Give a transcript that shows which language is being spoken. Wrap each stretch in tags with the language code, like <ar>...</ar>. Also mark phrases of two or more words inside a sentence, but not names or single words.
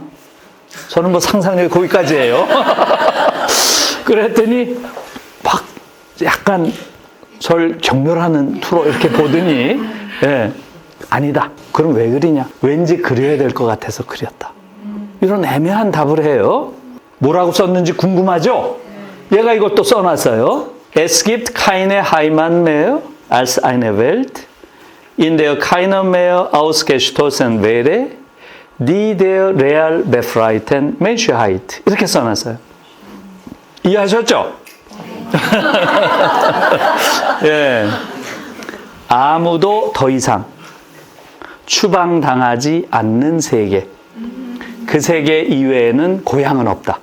<ko>저는 뭐 상상력이 거기까지 해요. 그랬더니 막 약간 절 경멸하는 투로 이렇게 보더니 예, 아니다. 그럼 왜 그리냐? 왠지 그려야 될 것 같아서 그렸다. 이런 애매한 답을 해요. 뭐라고 썼는지 궁금하죠? 얘가 이것도 써놨어요.</ko> <de>Es gibt keine Heimat mehr als eine Welt, in der keiner mehr ausgestoßen wäre, die der real befreiten Menschheit.</de> <ko>이렇게 써놨어요. 이해하셨죠? 예. 아무도 더 이상 추방당하지 않는 세계. 그 세계 이외에는 고향은 없다.</ko>